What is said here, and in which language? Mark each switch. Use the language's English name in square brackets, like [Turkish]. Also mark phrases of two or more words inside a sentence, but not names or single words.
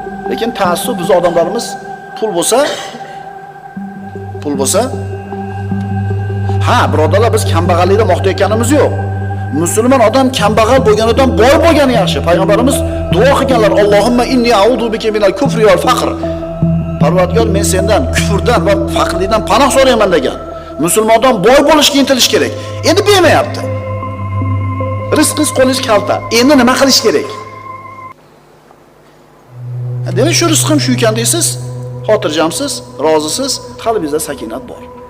[Uzbek] Lekin taassuf, biz odamlarimiz pul bo'lsa, pul bo'lsa, ha, birodarlar, biz kambag'allikda maqtayotganimiz yo'q. Musulmon odam kambag'al bo'lganidan boy bo'lgani yaxshi. Payg'ambarimiz duo qilganlar, [Arabic] "اللهم إني أعوذ بك من الكفر والفقر." [Uzbek] Parvardigor, men sendan kufrdan va faqrlikdan panoh so'rayman degan. Musulmon odam boy bo'lishga intilish kerak. Endi bermayapti. Rizqingiz qo'lingiz kalta. Endi nima qilish kerak? Ha, demak, shu rizqim shu ekan deysiz, xotirjamsiz, rozisiz, qalbingizda sakinat bor.